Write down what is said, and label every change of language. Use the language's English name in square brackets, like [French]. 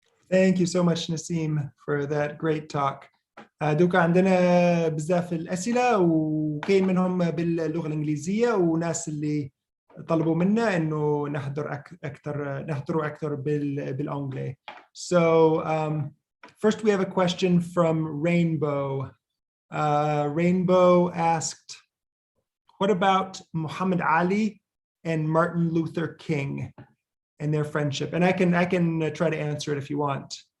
[English] Thank you so much, Naseem, for that great talk. [Arabic] دوكا عندنا بزاف الأسئلة وكاين منهم باللغة الإنجليزية وناس اللي طلبوا منا إنه نحضروا أكثر بالأنجلي. [English] So first we have a question from Rainbow. Rainbow asked, what about Muhammad Ali and Martin Luther King and their friendship? And I can try to answer it if you want.